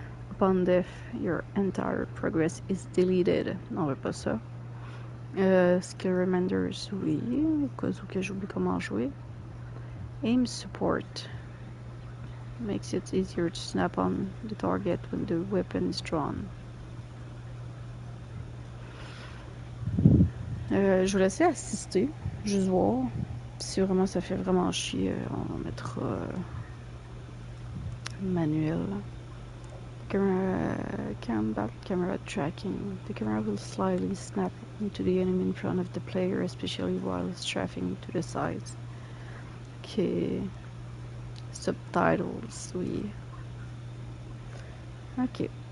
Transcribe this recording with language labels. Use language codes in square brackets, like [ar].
[en] Upon death, your entire progress is deleted. [fr] Non, on veut pas ça. Skill reminders, oui, au cas où que j'oublie comment jouer. [en] Aim support makes it easier to snap on the target when the weapon is drawn. [fr] Je vais laisser assister, juste voir. Si vraiment ça fait vraiment chier, on mettra manuel. [en] Camera tracking. The camera will slightly snap into the enemy in front of the player, especially while strafing to the sides. [fr] Ok. Subtitles, oui. Ok.